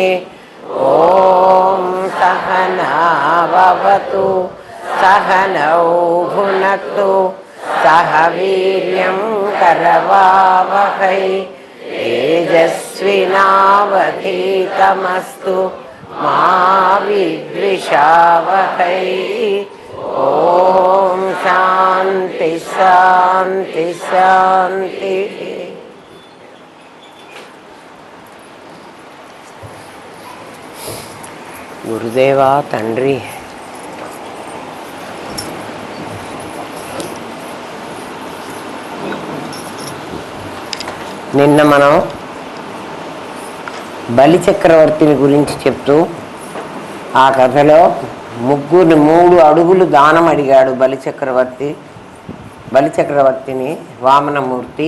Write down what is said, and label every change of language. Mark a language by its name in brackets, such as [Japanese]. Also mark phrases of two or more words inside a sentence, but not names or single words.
[Sanskrit] ॐ सहना भवतु सहनौ भुनक्तु सह वीर्यं करवावहै तेजस्विनावधीतमस्तु मा विद्विषावहै। ॐ शान्ति शान्ति शान्तिः। [Telugu] గురుదేవా తండ్రి, నిన్న మనం బలి చక్రవర్తిని గురించి చెప్తూ ఆ కథలో మూడు అడుగులు దానం అడిగాడు బలిచక్రవర్తిని వామనమూర్తి.